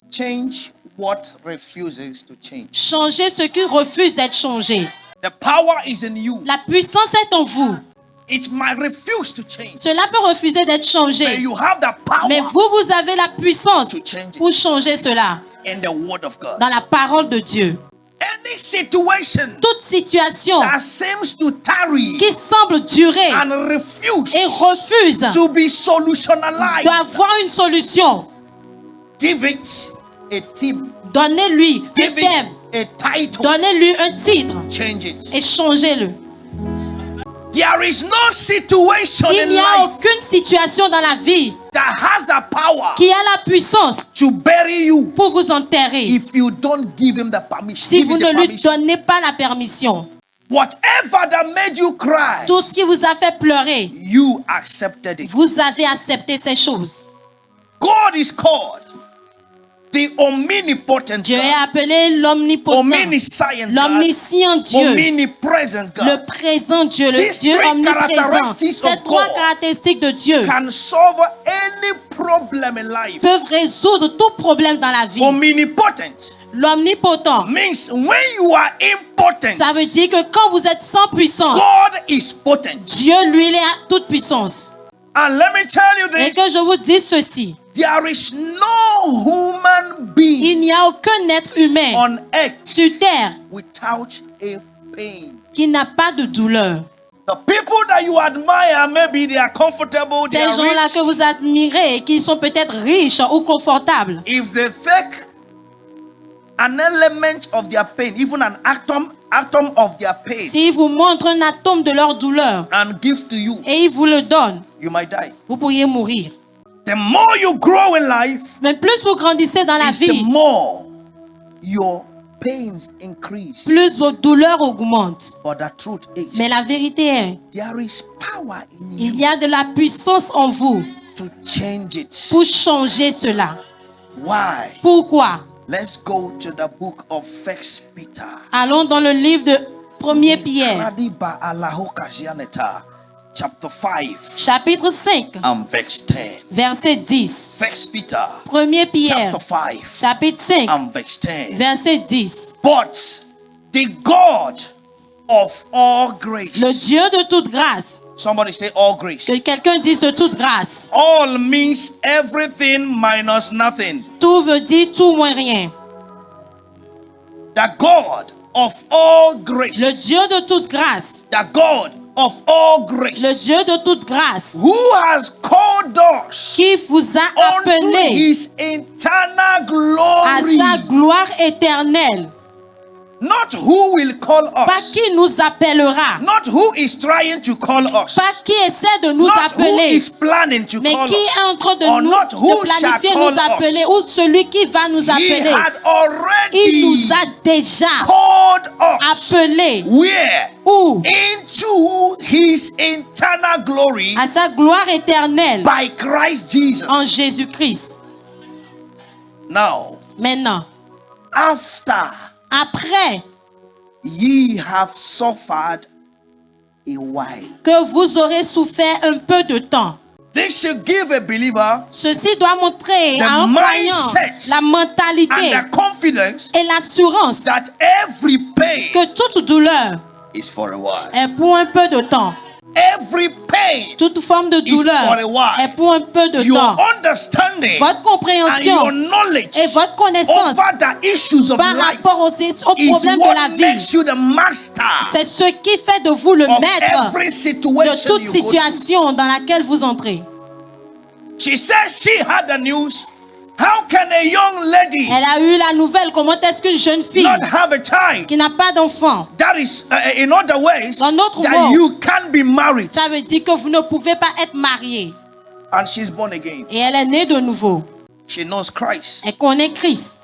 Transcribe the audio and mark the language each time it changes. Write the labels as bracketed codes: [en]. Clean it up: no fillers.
[en] Change what refuses to change. [fr] Changez ce qui refuse d'être changé. [en] The power is in you. [fr] La puissance est en vous. [en] It might refuse to change. [fr] Cela peut refuser d'être changé. [en] you have the power [fr] Mais vous avez la puissance [en] to change it [fr] pour changer cela [en] in the word of God. [fr] dans la parole de Dieu. [en] Any situation [fr] Toute situation [en] that seems to tarry [fr] qui semble durer [en] and refuse [fr] et refuse [en] to be solutionalized, [fr] doit avoir une solution. [en] give it a theme, [fr] Donnez-lui un [en] give [fr] thème. [en] it a title, [fr] Donnez-lui un titre [en] change it. [fr] et changez-le. [en] There is no situation [fr] Il [en] in [fr] n'y a [en] life [fr] aucune situation dans la vie [en] that has the power [fr] qui a la puissance [en] to bury you [fr] pour vous enterrer [en] if you don't give him the permission. [fr] si [en] Give [fr] vous [en] him [fr] ne [en] the [fr] lui [en] permission. [fr] donnez pas la permission. [en] Whatever that made you cry, [fr] Tout ce qui vous a fait pleurer, [en] you accepted it. [fr] vous avez accepté ces choses. [en] God is called the omnipotent [fr] Dieu est [en] God, [fr] appelé l'omnipotent, [en] omniscient God, [fr] l'omniscient Dieu, [en] omnipresent God. [fr] le présent Dieu, le [en] These [fr] Dieu [en] three [fr] omniprésent. [en] characteristics [fr] Ces [en] of [fr] trois [en] God [fr] caractéristiques de Dieu [en] Can solve any problem in life. [fr] peuvent résoudre tout problème dans la vie. [en] Omnipotent [fr] L'omnipotent, [en] means when you are impotent, [fr] ça veut dire que quand vous êtes sans puissance, [en] God is potent. [fr] Dieu, lui, il est à toute puissance. [en] And let me tell you [fr] Et [en] this, [fr] que je vous dise ceci, [en] there is no human being [fr] il n'y a aucun être humain [en] on earth [fr] sur terre [en] without a pain. [fr] qui n'a pas de douleur. [en] The people that you admire, maybe they are comfortable, they [fr] Ces gens-là [en] rich. [fr] que vous admirez et qui sont peut-être riches ou confortables, [en] If they take an element of their pain, even an atom of their pain, [fr] s'ils vous montrent un atome de leur douleur [en] and give to you, [fr] et ils vous le donnent, [en] you might die. [fr] vous pourriez mourir. [en] The more you grow in life, [fr] Mais plus vous grandissez dans la [en] is the [fr] vie, [en] more your pains increase. [fr] plus vos douleurs augmentent. [en] But the truth is, [fr] Mais la vérité est, [en] there is power in [fr] il y a de la puissance en vous [en] to change it. [fr] pour changer cela. [en] Why? [fr] Pourquoi? [en] Let's go to the book of 1 Peter. [fr] Allons dans le livre de 1er Pierre, Kradiba Alahoka Jianeta, [en] chapter 5 [fr] chapitre 5, [en] and verse 10. [fr] verset 10. [en] 1 Peter [fr] 1er Pierre, [en] chapter 5 [fr] chapitre 5, [en] and verse 10. [fr] verset 10. [en] But the God of all grace. [fr] Le Dieu de toute grâce, [en] Somebody say all grace. [fr] que quelqu'un dise de toute grâce. [en] All means everything minus nothing. [fr] Tout veut dire tout moins rien. [en] The God of all grace. [fr] Le Dieu de toute grâce, [en] The God of all grace. [fr] le Dieu de toute grâce, [en] Who has called us [fr] qui vous a [en] unto [fr] appelé [en] his eternal glory. [fr] sa gloire éternelle. [en] Not who will call [fr] Pas [en] us. [fr] qui nous appellera, [en] Not who is trying to call us. [fr] pas qui essaie de nous [en] Not who [fr] appeler, [en] is planning to [fr] mais [en] call [fr] qui est [en] us. [fr] en train de [en] Or [fr] nous [en] not who [fr] de planifier [en] shall [fr] nous [en] call [fr] appeler, [en] us. [fr] ou celui qui va nous [en] He [fr] appeler. [en] had [fr] Il [en] already [fr] nous a déjà [en] called us. [fr] appelés. [en] Where? [fr] Où? [en] Into his eternal glory [fr] À sa gloire éternelle [en] by Christ Jesus. [fr] en Jésus-Christ. [en] Now, [fr] Maintenant, [en] after [fr] après [en] ye have suffered a while. [fr] que vous aurez souffert un peu de temps, [en] This should give a believer [fr] ceci doit montrer [en] The [fr] à un croyant [en] mindset [fr] la mentalité [en] and the confidence [fr] et l'assurance [en] that every pain [fr] que toute douleur [en] is for a while. [fr] est pour un peu de temps. [en] Every pain, [fr] Toute forme de [en] for a [fr] douleur [en] while. [fr] est pour un peu de [en] your [fr] temps. [en] understanding [fr] Votre [en] and [fr] compréhension [en] your knowledge [fr] et votre connaissance [en] over the issues of [fr] par [en] life [fr] rapport aux [en] is [fr] problèmes de la [en] what [fr] vie, [en] makes you the master [fr] c'est ce qui fait de vous le [en] of [fr] maître [en] every [fr] de [en] situation [fr] toute [en] you go through. [fr] situation dans laquelle vous entrez. [en] She said she had the news. How can a young lady [fr] Elle a eu la nouvelle. Comment est-ce qu'une jeune fille [en] not have a child? [fr] qui n'a pas d'enfant, [en] That is, in other ways, [fr] en autre [en] that [fr] mot, [en] you can't be married. [fr] ça veut dire que vous ne pouvez pas être marié. [en] And she's born again. [fr] Et elle est née de nouveau. [en] She knows Christ. [fr] Elle connaît Christ.